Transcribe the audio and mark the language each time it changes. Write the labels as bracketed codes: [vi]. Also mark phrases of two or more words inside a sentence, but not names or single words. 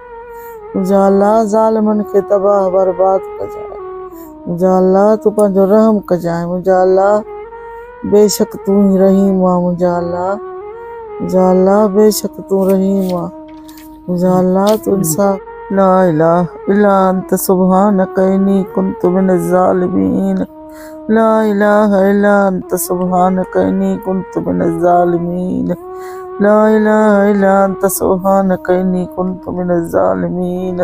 [sd] मुंहिंजा अल्लाह ज़ालिमनि खे तबाह बर्बाद कजांइ। मुंहिंजा अल्लाह तूं पंहिंजो रहम कजांइ। मुंहिंजा अल्लाह बेशक तूं ही रहीम आ। मुंहिंजा अल्लाह बेशक तूं रहीम आ। मुंहिंजा अल्लाह तूं इंसाफ। [ar] لا إله إلا أنت سبحانك إني كنت من الظالمين. لا إله إلا أنت سبحانك إني كنت من الظالمين. لا إله إلا أنت سبحانك إني كنت من الظالمين.